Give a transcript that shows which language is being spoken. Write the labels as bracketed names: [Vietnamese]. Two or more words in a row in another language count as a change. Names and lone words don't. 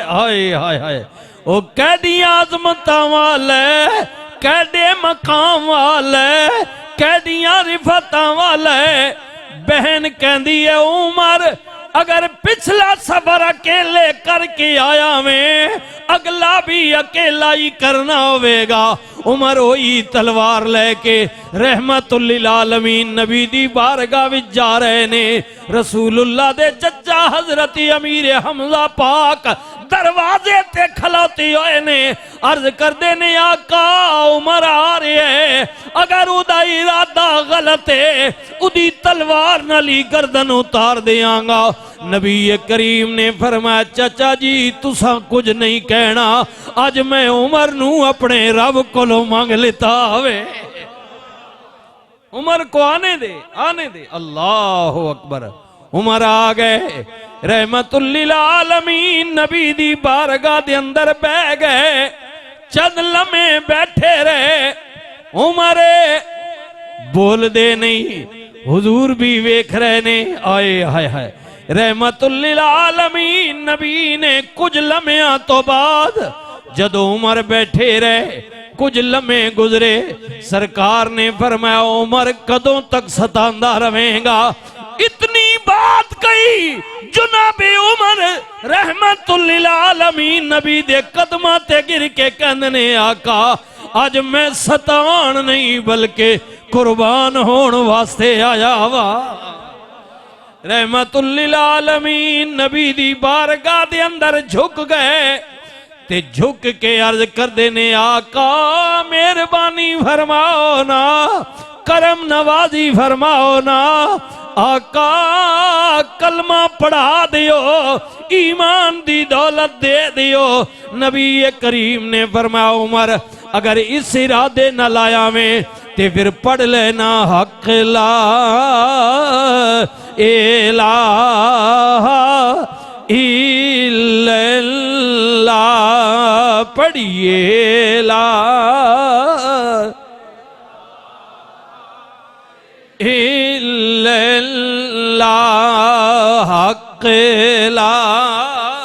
[Punjabi] ہائے ہائے ہائے او کیڈیاں عظمتاں والا ہے، کیڈے مقام والا ہے، کیڈیاں رفعتاں والا ہے. بہن کہتی ہے عمر اگر پچھلا سفر اکیلے کر کے آیا میں اگلا بھی اکیلا ہی کرنا ہووے گا. عمر وہی تلوار لے کے [Arabic] رحمة للعالمين [Punjabi] نبی دی بارگاہ وچ جا رہے نے. رسول اللہ دے چچا حضرت امیر حمزہ پاک دروازے تے کھلوتے ہوئے نے، عرض کردے نے آقا عمر آ رہے ہے، اگر اودا ارادہ غلط ہے اودی تلوار نال ہی گردن اتار دیاں گا. نبی کریم نے فرمایا چاچا جی تسا کچھ نہیں کہنا، اج میں عمر نوں اپنے رب کولوں منگ لیتا ہووے. [Urdu] عمر کو آنے دے، آنے دے. [Arabic] الله أكبر. [Punjabi] عمر آ گئے [Arabic] رحمة للعالمين [Punjabi] نبی دی بارگاہ دے اندر بہہ گئے. چند لمحے بیٹھے رہے. عمر بولدے نہیں، حضور بھی ویکھ رہے نے. آئے ہائے ہائے [Arabic] رحمة للعالمين [Punjabi] نبی نے کچھ لمحیاں تو بعد جدوں عمر بیٹھے رہے، کچھ لمحے گزرے، سرکار نے فرمایا عمر کدوں تک ستاندا رہے گا. اتنی بات کہی جناب عمر [Arabic] رحمة للعالمين [Punjabi] نبی دے قدماں تے گر کے کہندے آقا اج میں ستان نہیں بلکہ قربان ہون واسطے آیا وا. [Arabic] رحمة للعالمين [Punjabi] نبی دی بارگاہ دے اندر جھک گئے تے جھک کے عرض کردے نے آقا مہربانی فرماؤ نا، کرم نوازی فرماؤ نا. آقا کلمہ پڑھا دیو، ایمان دی دولت دے دیو. نبی کریم نے فرمایا عمر اگر اس ارادے نہ لایا میں تے پھر پڑھ لینا [Arabic] حق لا إله إلا الله [Punjabi] پڑھیے [Arabic] لا إلا الله حق لا